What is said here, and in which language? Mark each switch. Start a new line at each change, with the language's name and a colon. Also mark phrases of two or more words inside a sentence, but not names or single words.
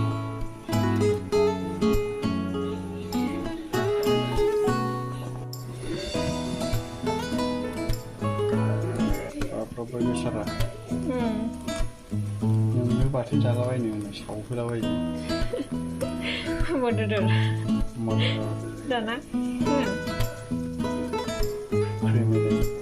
Bodo: सारा नोंनो बाथोन जालाबायनो सावहोलाबायो
English: What did it? Mana दाना creamy.